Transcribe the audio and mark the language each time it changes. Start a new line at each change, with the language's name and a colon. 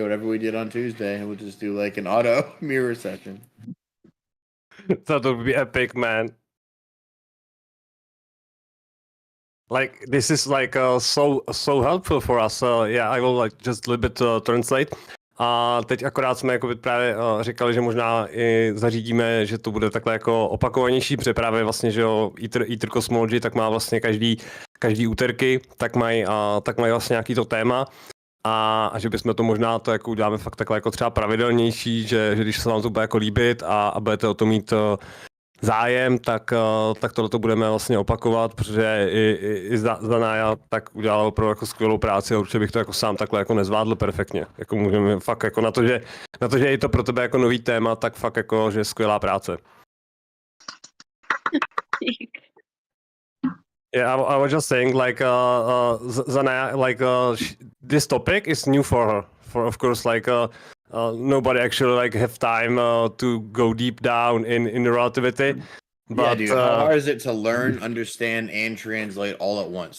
English: Whatever we did on Tuesday, we'll just do like an auto mirror session. That would be epic, man. Like this is like so helpful for us. Yeah, I will like just a little bit translate.
Czech: A teď akorát jsme jako právě říkali, že možná i zařídíme, že to bude takhle jako opakovanější přepravy, vlastně, že jo, Aether Cosmology, tak má vlastně každý úterky, tak mají vlastně nějaký to téma. A že bychom to možná to jako uděláme fakt takhle jako třeba pravidelnější, že když se vám to bude jako líbit a budete o to mít zájem, tak tohle budeme vlastně opakovat, protože i Zanaja tak udělala opravdu jako skvělou práci a určitě bych to jako sám takhle jako nezvládl perfektně. Jako můžeme fakt jako na to, že je to pro tebe jako nový téma, tak fakt jako, že je skvělá práce.
English: Yeah, I was just saying, like, Zanaya, like, this topic is new for her. Of course, like, nobody actually like have time to go deep down in the relativity. But, yeah, dude, how hard is it to learn, understand, and translate all at once?